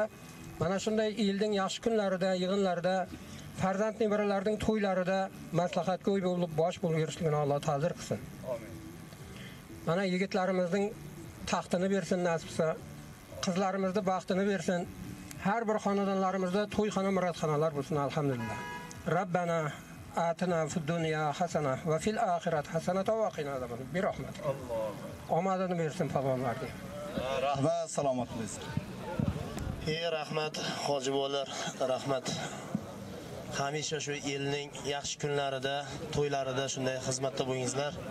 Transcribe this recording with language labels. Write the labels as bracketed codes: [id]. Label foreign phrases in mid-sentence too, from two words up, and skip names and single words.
[uz] Mana shunday yilning yaxshi kunlarida, yig'inlarda, farzand nevaralarining to'ylarida maslahatga o'y bo'lib, bosh bo'lib yurishligini Alloh ta'zir qilsin. Amin. Mana yigitlarimizning taxtini bersin nasib etsa, qizlarimizning baxtini bersin. Har bir xonadonlarimizda to'yxona, muratxonalar bo'lsin alhamdulillah. [ar] ربنا آتنا في الدنيا حسنة وفي الآخرة حسنة وقنا عذاب برحمتك. الله. [uz] Omadini bersin palvonlarga. Rahmat, salomat bo'lsin. Rahmat, hoji bo'lar, rahmat. Hamisha shu elning yaxshi kunlarida, to'ylarida shunday xizmatda bo'lingizlar.